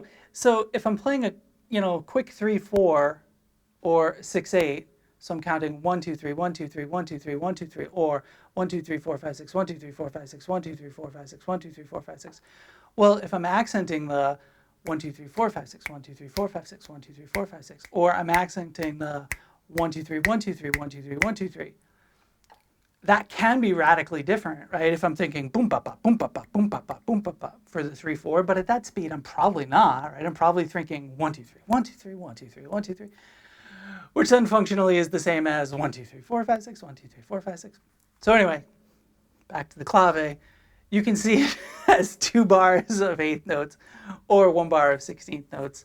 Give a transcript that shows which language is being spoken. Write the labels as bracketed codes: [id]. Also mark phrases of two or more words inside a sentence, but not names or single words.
[en] So if I'm playing a, you know, quick 3/4 or 6/8, so I'm counting 1 2 3 1 2 3 1 2 3 1 2 3, or 1 2 3 4 5 6 1 2 3 4 5 6 1 2 3 4 5 6 1 2 3 4 5 6. Well, if I'm accenting the 1 2 3 4 5 6 1 2 3 4 5 6 1 2 3 4 5 6, or I'm accenting the 1 2 3 1 2 3 1 2 3 1 2 3. That can be radically different, right? If I'm thinking boom ba ba boom ba ba boom ba ba boom ba ba for the 3/4, but at that speed I'm probably not, right? I'm probably thinking 1 2 3 1 2 3 1 2 3 1 2 3, which then functionally is the same as 1 2 3 4 5 6 1 2 3 4 5 6. So anyway, back to the clave. You can see it as 2 bars of 8th notes or 1 bar of 16th notes.